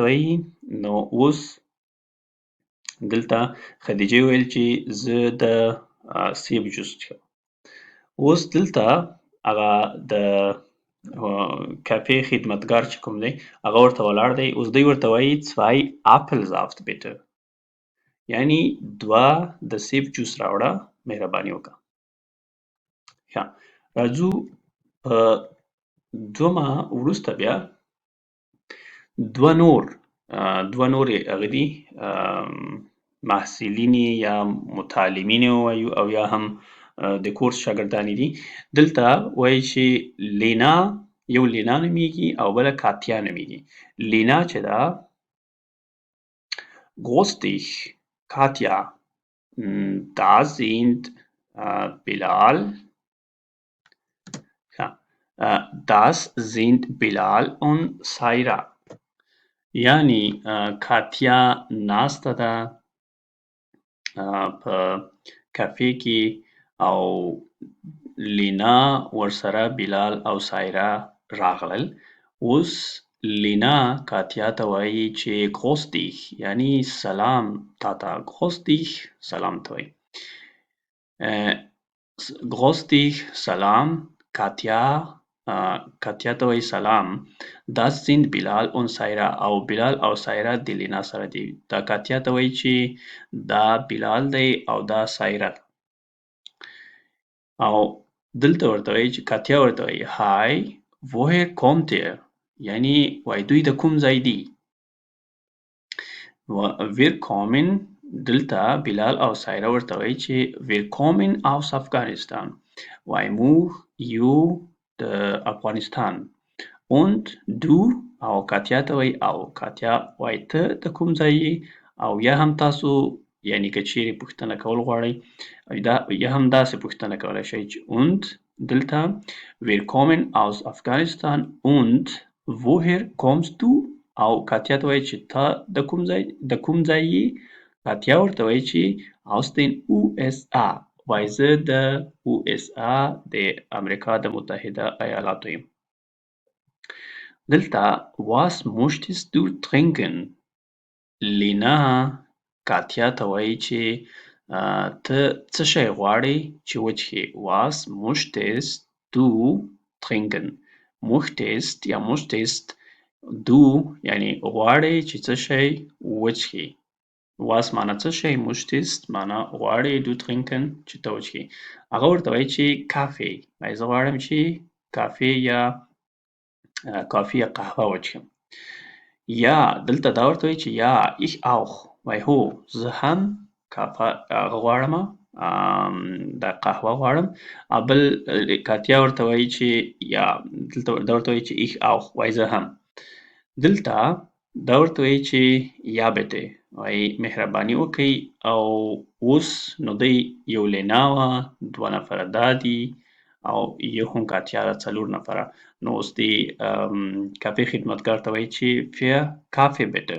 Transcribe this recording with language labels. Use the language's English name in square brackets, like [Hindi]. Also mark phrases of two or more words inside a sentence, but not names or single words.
[Pashto] وایي نو اوس دلته خدیجې وویل چې زه د سیب جوس څښم اوس دلته هغه د کافې خدمتګار چې کوم دی هغه ورته ولاړ دی اوس دوی ورته وایي [German] zwei Apfelsaft bitte [Pashto] یعنی دوه د سیب جوس راوړه مهرباني وکړه ښه راځو په دومه وروسته بیا دوه نورې هغه دي محصلین یا متعلمین ووایو او یا هم د کورس شاګردانې دي دلته وایي چې لینا یو لینا نومیږي او بله کاتیا نومیږي لینا چې ده [German] Grüß dich Katja da sind Bilal das sind Bilal und Saira [Pashto] یعنی کاتیا ناسته ده په کافې کې او لینا ورسره بلال او سایرا راغلل اوس لینا کاتیا ته وایي چې [German] Grüß dich [Pashto] یعنی سلام تاته [German] Grüß dich [Pashto] سلام ته وایي [German] Grüß dich [Pashto] سلام کاتیا ته وایي سلام [German] Das sind Bilal und Saira [Pashto] او بلال او سایرا د لینا سره دي دا کاتیا ته وایي چې دا بلال دی او دا سایرا او دلته ورته وایي چې کاتیا ورته وایي [German] Hi woher kommt ihr [Pashto] یعنی وایي دوی د کوم ځای دي [German] Wir kommen [Pashto] دلته بلال او سایرا ورته وایي چې [German] Wir kommen aus Afghanistan [Pashto] وایي موږ یو د افغانستان [German] und du [Pashto] او کاتیا ته وایي او کاتیا وایي ته د کوم ځای یې او یا هم تاسو یعنی که چیرې پوښتنه کول غواړئ یا هم داسې پوښتنه کولی شئ چې und دلته [German] Wir kommen aus Afghanistan und woher kommst du [Pashto] او کاتیا ته وایي چې ته د کوم ځای یې کاتیا ورته وایي چې [German] aus den USA [Pashto] وایي زه د USA د امریکا د متحده ایالاتو یم دلته [German] Was möchtest du trinken [Pashto] لینا کاتیا ته وایي چې ته څه شی غواړې چې وڅښې [German] Was möchtest du trinken [Pashto] möchtest یا [German] möchtest du [Pashto] یعنی غواړې چې څه شی وڅښې Was معنا څه شی möchtest معنا غواړې [German] du trinken [Pashto] چې ته وڅښې هغه ورته وایي چې کافي وایي زه غواړم چې کافي یا قهوه وڅښم یا دلته دا ورته وایي چې یا [German] ich auch [Pashto] وایي هو زه هم غواړم دا قهوه غواړم او بل کاتیا ورته وایي چې یا دلته دا ورته وایي چې [German] ich auch [Pashto] وایي زه هم دلته دا ورته وایي چې یا bitte وایي مهرباني وکړئ او اوس نو دی یو لینا وه دوه نفره دا دي او یو هم کاتیا ده 4 نفره نو اوس دې کافې خدمتګار ته وایي چې [German] "Vier Kaffee bitte".